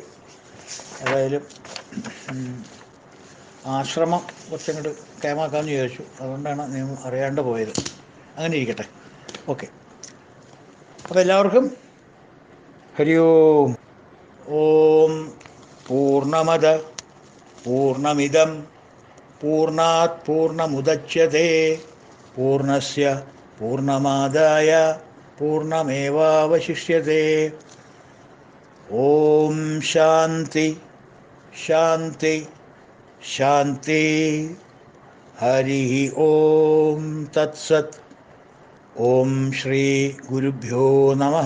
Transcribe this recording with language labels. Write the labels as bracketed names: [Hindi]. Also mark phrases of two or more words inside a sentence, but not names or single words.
[Malayalam] ഏതായാലും ആശ്രമം കുറച്ചങ്ങോട്ട് കേമാക്കാമെന്ന് വിചാരിച്ചു, അതുകൊണ്ടാണ് നിങ്ങൾ അറിയാണ്ട് പോയത്. അങ്ങനെ ഇരിക്കട്ടെ. ഓക്കെ, അപ്പോൾ എല്ലാവർക്കും ഹരി ഓം. [Sanskrit] ഓം പൂർണ്ണമദ പൂർണ്ണമിദം പൂർണ്ണാത് പൂർണ്ണമുദച്യതേ പൂർണ്ണസ്യ പൂർണ്ണമാദായ പൂർണ്ണമേവാവശിഷ്യതേ. ഓം ശാന്തി ശാന്തി ശാന്തി. ഹരി ഓം തത്സത്. ഓം ശ്രീ ഗുരുഭ്യോ നമഃ.